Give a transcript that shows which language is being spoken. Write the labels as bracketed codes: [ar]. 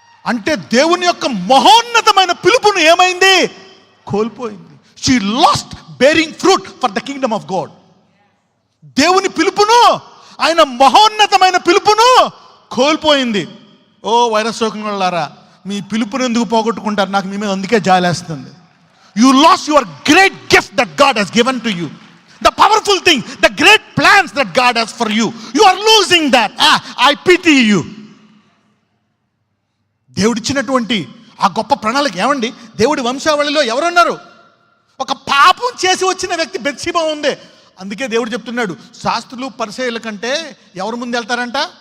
[te] అంటే దేవుని యొక్క మహోన్నతమైన పిలుపును ఏమైంది? కోల్పోయింది. [en] She lost bearing fruit for the kingdom of God. [te] దేవుని పిలుపును, ఆయన మహోన్నతమైన పిలుపును కోల్పోయింది. ఓ వైరస్ సోకిన వాళ్ళారా, మీ పిలుపును ఎందుకు పోగొట్టుకుంటారు? నాకు మీ మీద అందుకే జాలేస్తుంది. [en] You lost your great gift that God has given to you. The powerful thing, the great plans that God has for you. You are losing that. I pity you. [te] దేవుడిచ్చినటువంటి ఆ గొప్ప ప్రణాళిక ఏమండి? దేవుడి వంశావళిలో ఎవరున్నారు? ఒక పాపం చేసి వచ్చిన వ్యక్తి బెత్షెబా ఉంది. అందుకే దేవుడు చెప్తున్నాడు, శాస్త్రులు పరిసయ్యుల కంటే ఎవరి ముందు వెళ్తారంట?